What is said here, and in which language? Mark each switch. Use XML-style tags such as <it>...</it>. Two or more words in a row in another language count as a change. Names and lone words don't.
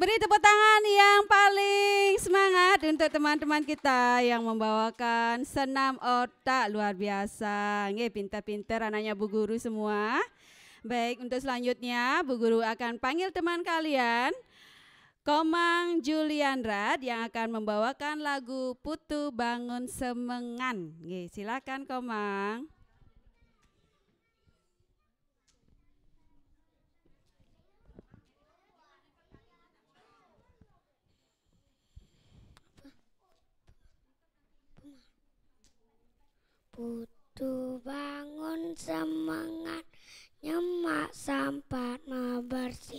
<id>Beri tepuk tangan yang paling semangat untuk teman-teman kita yang membawakan senam otak luar biasa. Nggih, pintar-pintar anaknya Bu Guru semua. Baik, untuk selanjutnya Bu Guru akan panggil teman kalian, Komang Julianrat yang akan membawakan lagu Putu Bangun Semengan. Nggih, silakan Komang.</id> <ban>Putu bangun semangat, nyemak sampat bersih.</ban>